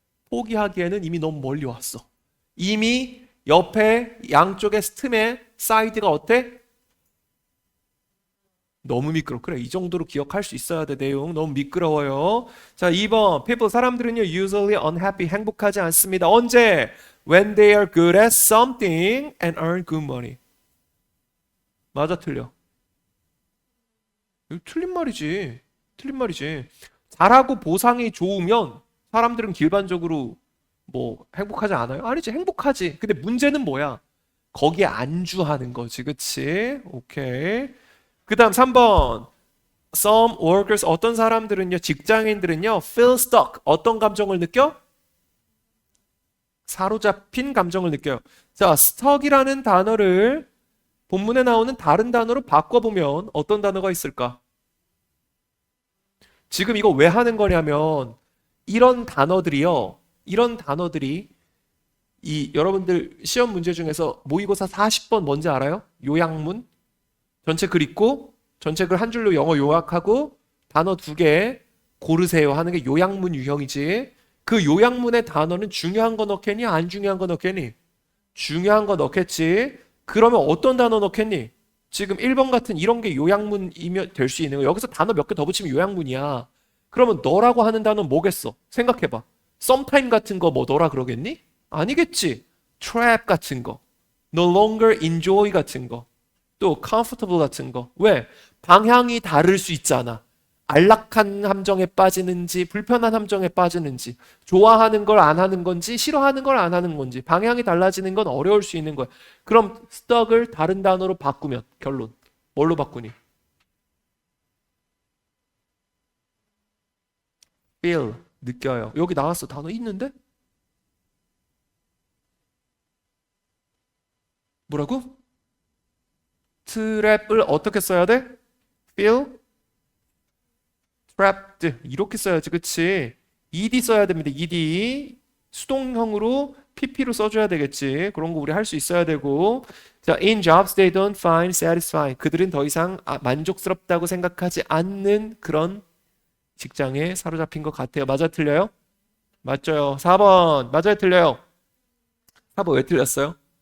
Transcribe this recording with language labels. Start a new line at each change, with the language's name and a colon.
Korean: 포기하기에는 이미 너무 멀리 왔어. 이미 옆에 양쪽의 틈에 사이드가 어때? 너무 미끄러워. 그래, 이 정도로 기억할 수 있어야 돼. 내용 너무 미끄러워요. 자, 2번.
English: people
Korean: 사람들은요
English: usually unhappy
Korean: 행복하지 않습니다. 언제?
English: when they are good at something and earn good money.
Korean: 맞아 틀려? 이거 틀린 말이지. 틀린 말이지. 잘하고 보상이 좋으면 사람들은 일반적으로 뭐 행복하지 않아요? 아니지, 행복하지. 근데 문제는 뭐야? 거기에 안주하는 거지. 그치? 오케이. 그 다음 3번.
English: Some workers,
Korean: 어떤 사람들은요, 직장인들은요,
English: feel stuck.
Korean: 어떤 감정을 느껴? 사로잡힌 감정을 느껴요. 자, stuck이라는 단어를 본문에 나오는 다른 단어로 바꿔보면 어떤 단어가 있을까? 지금 이거 왜 하는 거냐면 이런 단어들이요. 이런 단어들이 이 여러분들 시험 문제 중에서 모의고사 40번 뭔지 알아요? 요약문. 전체 글 읽고 전체 글 한 줄로 영어 요약하고 단어 두 개 고르세요 하는 게 요약문 유형이지. 그 요약문의 단어는 중요한 거 넣겠니? 안 중요한 거 넣겠니? 중요한 거 넣겠지. 그러면 어떤 단어 넣겠니? 지금 1번 같은 이런 게 요약문이면 될 수 있는 거. 여기서 단어 몇 개 더 붙이면 요약문이야. 그러면 너라고 하는 단어는 뭐겠어? 생각해봐. sometime 같은 거 뭐 너라 그러겠니? 아니겠지. trap 같은 거.
English: no longer enjoy
Korean: 같은 거. 또 comfortable 같은 거. 왜? 방향이 다를 수 있잖아. 안락한 함정에 빠지는지 불편한 함정에 빠지는지 좋아하는 걸 안 하는 건지 싫어하는 걸 안 하는 건지 방향이 달라지는 건 어려울 수 있는 거야. 그럼 stuck을 다른 단어로 바꾸면 결론 뭘로 바꾸니? feel 느껴요. 여기 나왔어. 단어 있는데? 뭐라고? trap을 어떻게 써야 돼?
English: feel trapped
Korean: 이렇게 써야지, 그치? ed 써야 됩니다. ed 수동형으로 pp로 써줘야 되겠지. 그런 거 우리 할 수 있어야 되고.
English: 자, in jobs they don't find satisfying.
Korean: 그들은 더 이상 만족스럽다고 생각하지 않는 그런 직장에 사로잡힌 것 같아요. 맞아, 틀려요? 맞죠? 4번 맞아요, 틀려요? 4번 왜 틀렸어요?